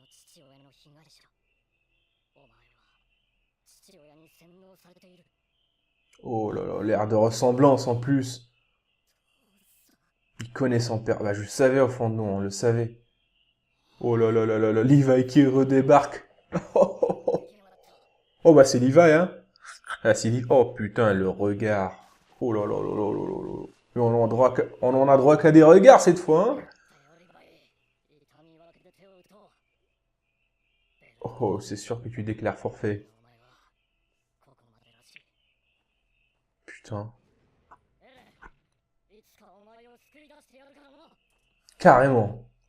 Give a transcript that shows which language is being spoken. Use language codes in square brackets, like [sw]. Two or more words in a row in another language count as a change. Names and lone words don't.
[fr] Oh là là, l'air de ressemblance en plus. Il connaît son père. Bah je le savais au fond de nous, on le savait. Oh là là là là là, Levi qui redébarque. Oh, oh, oh. Oh, bah c'est Levi, hein. Ah, c'est Levi. Oh putain, le regard. Oh là là là là là là là. Mais on en a droit qu'à des regards cette fois, hein. Oh, c'est sûr que tu déclares forfait. Putain. Carrément.